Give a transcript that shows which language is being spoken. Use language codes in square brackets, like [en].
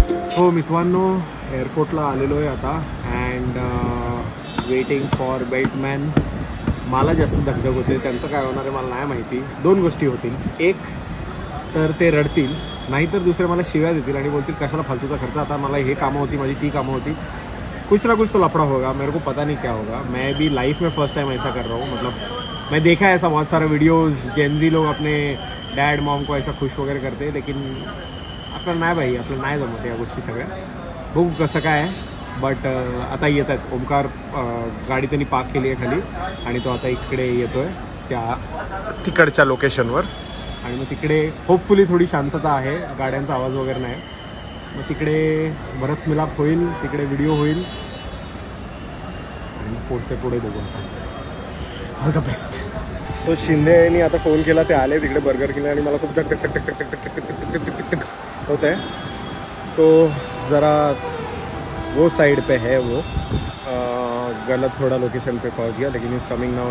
[mr] So मित्रांनो, एअरपोर्टला आलेलो आहे आता. [en] And waiting for belt man. [mr] मला जास्त धगधग होते. त्यांचं काय होणार आहे मला नाही माहिती. 2 गोष्टी होतील. एक तर ते रडतील, नाहीतर दुसरे मला शिव्या देतील आणि बोलतील कशाला फालतूचा खर्च. आता मला हे कामं होती, माझी ती कामं होती. [hi] कुछ ना कुछ तो लफड़ा होगा, मेरे को पता नहीं क्या होगा. मैं भी लाइफ में फर्स्ट टाइम ऐसा कर रहा हूँ. मतलब मैं देखा है ऐसा बहुत सारा वीडियोस, जेनजी लोग अपने डैड मॉम को ऐसा खुश वगैरे करते, लेकिन [mr] आपल्याला नाही भाई, आपल्याला नाही जमत या गोष्टी सगळ्या. बघू कसं काय आहे. बट आता येत आहेत. ओंकार गाडी त्यांनी पार्क केली आहे खाली आणि तो आता इकडे येतो आहे त्या तिकडच्या लोकेशनवर. आणि मग तिकडे होपफुली थोडी शांतता आहे, गाड्यांचा आवाज वगैरे नाही. मग तिकडे भरत मिलाप होईल, तिकडे व्हिडिओ होईल आणि पुढे बघू आता. [en] All the best. [mr] सो शिंदेनी आता फोन केला, ते आले तिकडे बर्गर किंग आणि मला खूप धक धक धक धक धक धक धक धक धक होत आहे. [hi] तो जरा वो साइड पे है, वो गलत थोड़ा लोकेशन पे पहुंच गया, लेकिन [en] Is coming now.